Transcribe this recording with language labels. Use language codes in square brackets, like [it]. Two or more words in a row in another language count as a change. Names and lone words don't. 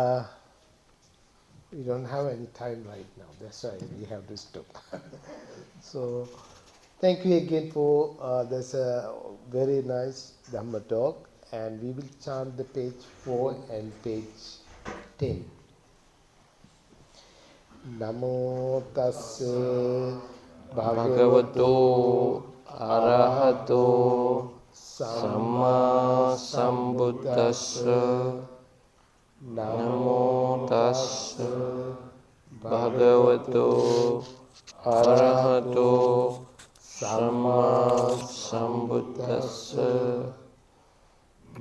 [en] We don't have any time right now. That's why we have to stop. So, thank you again for this very nice Dhamma talk. And we will chant the page 4 and page 10. [pi] Namo tassa bhagavato arahato samma sambuddhassa. Namo tassa bhagavato arahato samma sambuddhassa.